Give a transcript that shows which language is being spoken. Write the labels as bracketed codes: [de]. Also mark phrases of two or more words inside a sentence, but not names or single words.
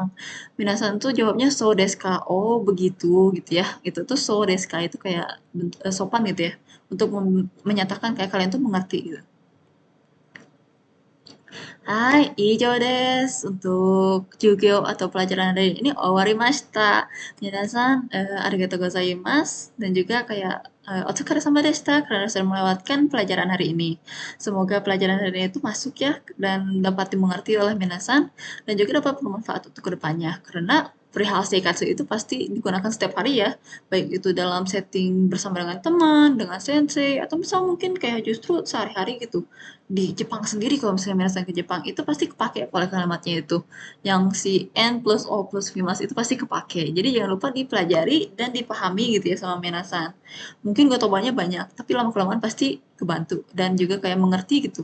[id] Minasan tuh jawabnya [ja] そうですか. [id] Oh, begitu gitu ya. Itu tuh [ja] そうですか [id] itu kayak sopan gitu ya. Untuk menyatakan kayak kalian tuh mengerti gitu. [ja] はい、以上です. [id] Untuk Jugyo atau pelajaran dari ini owarimashita. [ja] 皆さん、ありがとうございます. [id] Dan juga kayak [ja] お疲れ様でした [id] karena sudah melewatkan pelajaran hari ini. Semoga pelajaran hari ini itu masuk ya dan dapat dimengerti oleh minasan dan juga dapat bermanfaat untuk kedepannya. Karena perihal seikatsu itu pasti digunakan setiap hari ya, baik itu dalam setting bersama dengan teman, dengan sensei, atau misal mungkin kayak justru sehari-hari gitu di Jepang sendiri kalau misalnya minasan ke Jepang itu pasti kepake oleh kalimatnya itu yang si N plus O plus Vimas itu pasti kepake jadi jangan lupa dipelajari dan dipahami gitu ya sama minasan mungkin gak tobanya banyak tapi lama-kelamaan pasti kebantu dan juga kayak mengerti gitu.